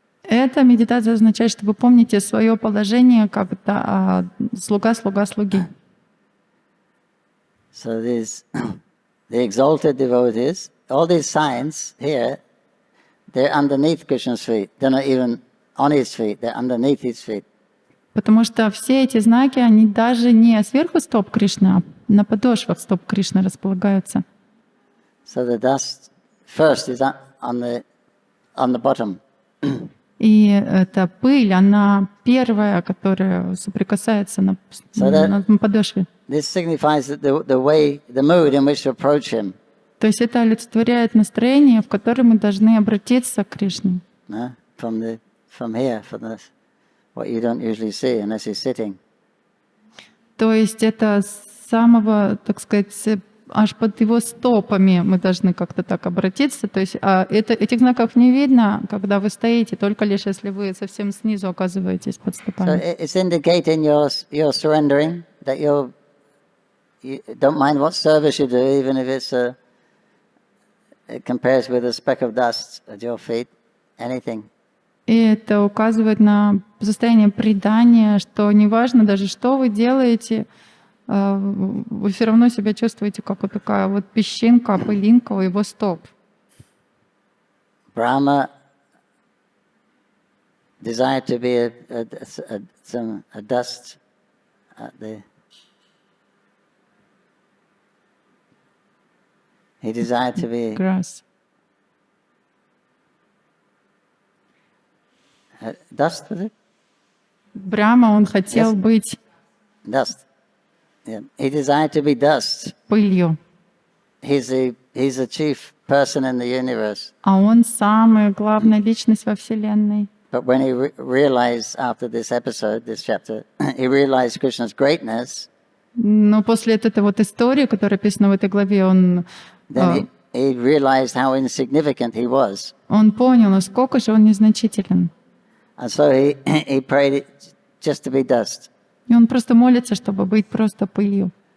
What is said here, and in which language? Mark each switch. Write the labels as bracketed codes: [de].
[ru] Эта медитация означает, что вы помните свое положение как слуга слуги. [en] So these, the exalted devotees, all these signs here, they're underneath Krishna's feet. They're not even on his feet, they're underneath his feet. [ru] Потому что все эти знаки, они даже не сверху стоп Кришны, а на подошвах стоп Кришны располагаются. [en] So the dust first is on the bottom. [ru] И эта пыль, она первая, которая соприкасается на подошве. [en] This signifies that the way, the mood in which to approach him. [ru] То есть это олицетворяет настроение, в котором мы должны обратиться к Кришне. [en] From here, what you don't usually see unless you're sitting. [ru] То есть это с самого, так сказать, аж под его стопами мы должны как-то так обратиться. То есть этих знаков не видно, когда вы стоите, только лишь если вы совсем снизу оказываетесь под стопами. [en] So it's indicating your surrendering, that you don't mind what service you do, even if it compares with a speck of dust at your feet, anything. [ru] И это указывает на состояние предания, что неважно даже, что вы делаете, вы все равно себя чувствуете как вот такая вот песчинка, пылинка у его стоп. [en] Brahma desired to be a dust at the. He desired to be Grass. Dust, was it? [ru] Брахма, он хотел быть [en] dust. Yeah. He desired to be dust. [ru] Пылью. [en] He's the chief person in the universe. [ru] А он самая главная личность во Вселенной. [en] But when he realized after this episode, this chapter, he realized Krishna's greatness. [ru] Но после этой вот истории, которая описана в этой главе, он [en] Then he realized how insignificant he was. [ru] Он понял, насколько же он незначителен. [en] And so he prayed just to be dust. [ru] И он просто молится, чтобы быть просто пылью.